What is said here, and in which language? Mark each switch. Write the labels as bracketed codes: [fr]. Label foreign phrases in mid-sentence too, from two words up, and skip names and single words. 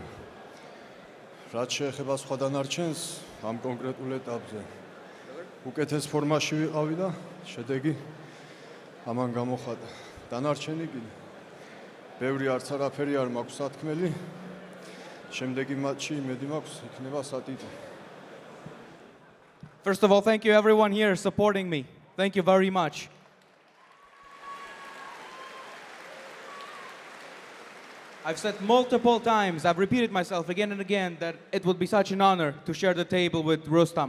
[ka] რაც შეეხება სხვა დანარჩენს ამ კონკრეტულ ეტაპზე, უკეთეს ფორმაში ვიყავი და შედეგი ამან გამოხატა. დანარჩენი კიდე ბევრი არც არაფერი არ მაქვს სათქმელი. შემდეგი მატჩი იმედი მაქვს იქნება სატიტულო. [en] First of all, thank you everyone here supporting me. Thank you very much. I've said multiple times, I've repeated myself again and again that it would be such an honor to share the table with Rustam.